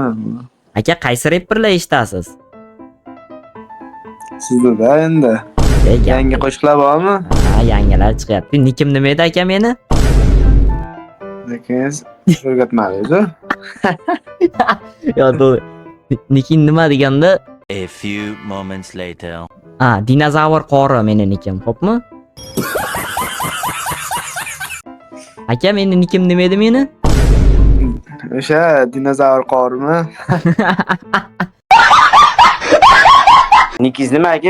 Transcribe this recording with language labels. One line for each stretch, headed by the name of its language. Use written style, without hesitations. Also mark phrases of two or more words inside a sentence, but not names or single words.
Uzbek: Aka, qaysi rapperlar eshitasiz? Sizda endi yangi qo'shiqlar bormi? Ha, yangilar chiqyapti. Nikim nima edi aka meni? Lekin o'rgatmadingiz-ku. Yo, to'g'ri. Nikim nima deganda?
English: A few moments later.
Uzbek: Ha, dinozavr qori meni nikim, xo'pmi? Aka, meni nikim nima edi meni? O'sha dinozavr qorimi? Nikingiz nima aka?